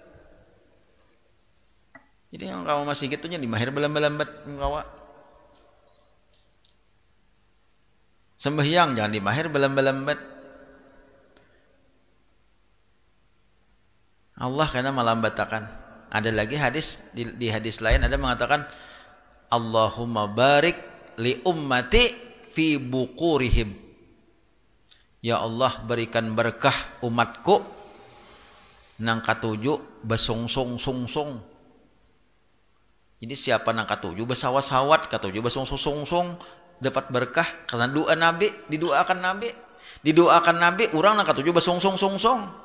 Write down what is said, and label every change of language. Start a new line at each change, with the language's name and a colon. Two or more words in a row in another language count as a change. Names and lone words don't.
Banjar: Jadi yang kamu masih gitunya di mahir belambat-lambat kawa. Sembahyang jangan di mahir belambat-lambat. Allah karena melambatakan. Ada lagi hadis di hadis lain ada mengatakan
Arabic: Allahumma barik li ummati fi buqurihim.
Banjar: Ya Allah berikan berkah umatku nang katujuh besungsung-sungsung. Jadi siapa nang katujuh besawat-sawat, katujuh besungsung-sungsung dapat berkah karena doa Nabi, didoakan Nabi, orang nang katujuh besungsung-sungsung.